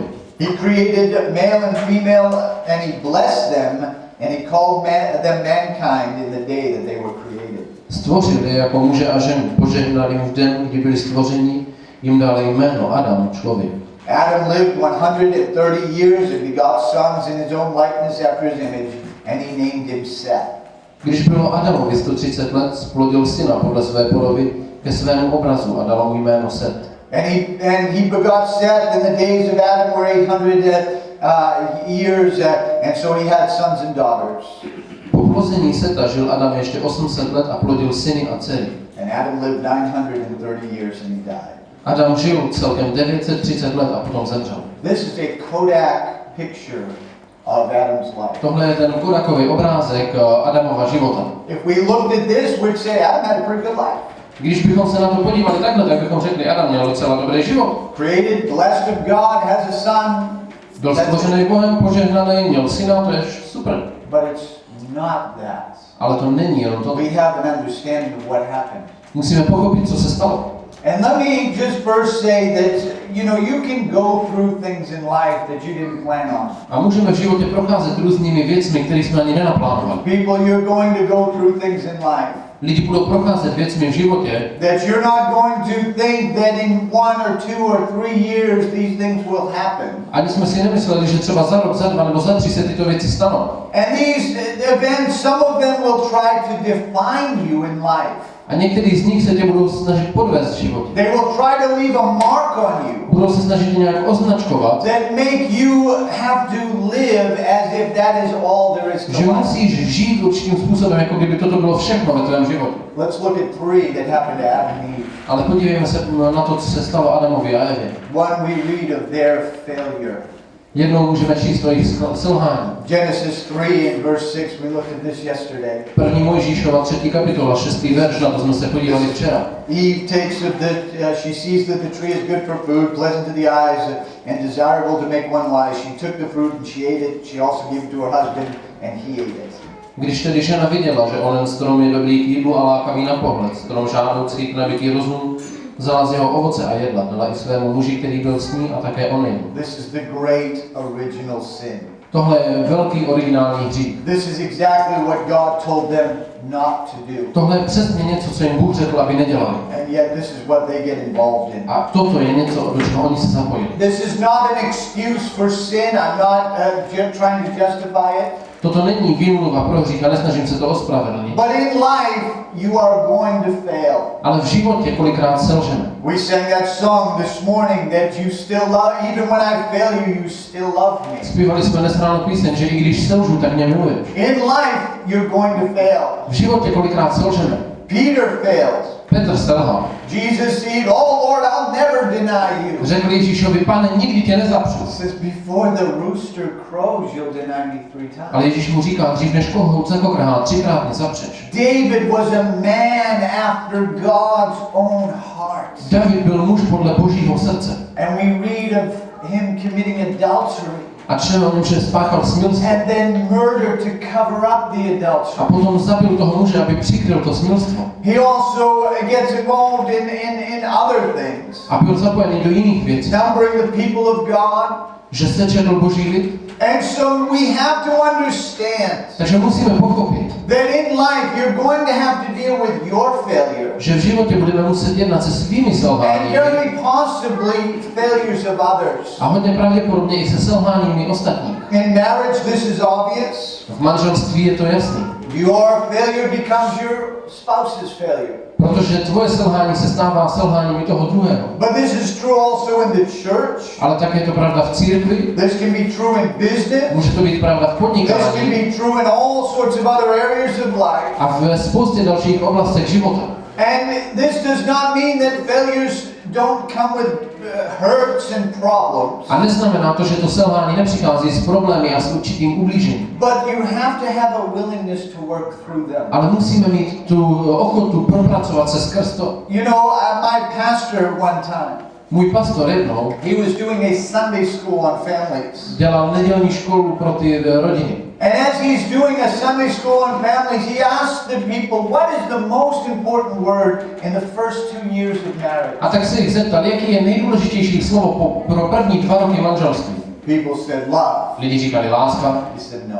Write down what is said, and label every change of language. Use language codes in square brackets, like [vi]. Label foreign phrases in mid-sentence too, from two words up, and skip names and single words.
[en] He created male and female, and he blessed them, and he called them mankind in the day that they were created. [cs] Stvořil je jako muže a ženu, požehnal jim v den, kdy byli stvořeni, jim dal jméno Adam, člověk. [en] Adam lived 130 years and begot sons in his own likeness after his image, and he named him Seth. [cs] Když bylo Adamovi 130 let, splodil syna podle své podoby ke svému obrazu a dal mu jméno Set. [en] And he begot Seth, and the days of Adam were 800 years, and so he had sons and daughters. [cs] Po plození Seta žil Adam ještě 800 let a plodil syny a dcery. [en] And Adam lived 930 years and he died. [cs] Adam žil celkem 930 let a potom zemřel. [en] This is a Kodak picture of Adam's life. [cs] Tohle je ten korakový obrázek Adamova života. [en] If we looked at this, we'd say Adam had a pretty good life. [cs] Když bychom se na to podívali takhle, tak bychom řekli, Adam měl docela dobrý život. [en] Created, blessed of God, has a son. [cs] Byl stvořený Bohem, požehnaný, měl syna, to je super. [en] But it's not that. [cs] Ale to není jenom to. [en] We have an understanding of what happened. [cs] Musíme pochopit, co se stalo. [en] And let me just first say that, you can go through things in life that you didn't plan on. [cs] A můžeme v životě procházet různými věcmi, které jsme ani nenaplánovali. [en] People, you're going to go through things in life. [cs] Lidi budou procházet věcmi v životě, [en] That you're not going to think that in 1 or 2 or 3 years these things will happen. [cs] ani jsme si nemysleli, že třeba za rok, za 2 nebo za 3 se tyto věci stanou. [en] And these events, some of them will try to define you in life. [cs] A některý z nich se tě budou snažit podvést v životě. [en] They will try to leave a mark on you. [cs] Budou se snažit tě nějak označovat, [en] That make you have to live as if that is all there is to [cs] že [en] life. [cs] musíš žít určitým způsobem, jako kdyby toto bylo všechno ve tvém životě. [en] Let's look at 3 that happened to Adam and Eve. [cs] Ale podívejme se na to, co se stalo Adamovi a Evě. [en] One, we read of their failure. [cs] Jednou můžeme číst o jejich selhání. [en] Genesis 3 and verse 6, we looked at this yesterday. [cs] První Mojžíšova 3. kapitola, 6. verš, na to jsme se podívali včera. [en] Eve takes of the, she sees that the tree is good for food, pleasant to the eyes, and desirable to make one wise. She took the fruit and she ate it. She also gave it to her husband, and he ate it. [cs] Když tedy žena viděla, že onen strom je dobrý k jídlu a lákavý na pohled, strom žádoucí k nabití rozum, vzala z jeho ovoce a jedla, dala i svému muži, který byl s ní, a také on jim. [en] This is the great original sin. [cs] Tohle je velký originální hřích. [en] This is exactly what God told them not to do. [cs] Tohle je přesně něco, co jim Bůh řekl, aby nedělali. [en] And yet this is what they get involved in. [cs] A toto je něco, do čeho oni se zapojili. [en] This is not an excuse for sin. I'm not trying to justify it. [cs] Toto není výmluva pro hřích a nesnažím se to ospravedlnit. [en] But in life, you are going to fail. [cs] Ale v životě kolikrát selžeme. [en] We sang that song this morning that you still love, even when I fail you, you still love me. [cs] Zpívali jsme dnes ráno píseň, že i když selžu, tak mě miluješ. [en] In life, you're going to fail. [cs] V životě kolikrát selžeme. [en] Peter failed. [cs] Petr selhal. [en] Jesus said, "Oh Lord, I'll never deny you." [cs] Řekl Ježíšovi, Pane, nikdy tě nezapřu. [en] Says before the rooster crows, you'll deny me 3 times. [cs] Ale Ježíš mu říká, dřív než kohout zakokrhá, 3krát mě zapřeš. [en] David was a man after God's own heart. [cs] David byl muž podle Božího srdce. [en] And we read of him committing adultery. [cs] A čteme o něm, že spáchal smilstvo. [en] And then murder to cover up the [cs] A [en] adultery. [cs] potom zabil toho muže, aby přikryl to smilstvo. [en] He also gets involved in other things. [cs] A byl zapojený do jiných věcí. [en] Numbering the people of God. [cs] Že se četl Boží lid. [en] And so we have to understand [cs] Takže musíme pochopit, [en] that in life you're going to have to deal with your failure. [cs] že v životě budeme muset jednat se svými [en] And [cs] selháními. [en] very possibly failures of others. [cs] A hodně pravděpodobně i se selháními ostatních. [en] In marriage, this is obvious. [cs] V manželství je to jasný. [en] Your failure becomes your spouse's failure. [cs] Protože tvoje selhání se stává selháním i toho druhého. [en] But this is true also in the church. [cs] Ale také je to pravda v církvi. [en] This can be true in business. [cs] Může to být pravda v [en] This can [cs] podnikání. [en] be true in all sorts of other areas of life. [cs] A ve spoustě dalších oblastech života. [en] And this does not mean that failures don't come with hurts and problems. [cs] A neznamená to, že to selhání nepřichází s problémy a s určitým ublížením. [en] But you have to have a willingness to work through them. [cs] Ale musíme mít tu ochotu propracovat se skrz to. [en] You know, my pastor one time, [cs] Můj pastor jednou [en] he was doing a Sunday school on families. [cs] dělal nedělní školu pro ty rodiny. [en] And as he's doing a Sunday school on families, he asked the people, what is the most important word in the first 2 years of marriage? [cs] A tak se jich zeptal, jaký je nejdůležitější slovo pro první 2 roky manželství. [en] People said love. [cs] Lidi říkali láska, [en] He said no.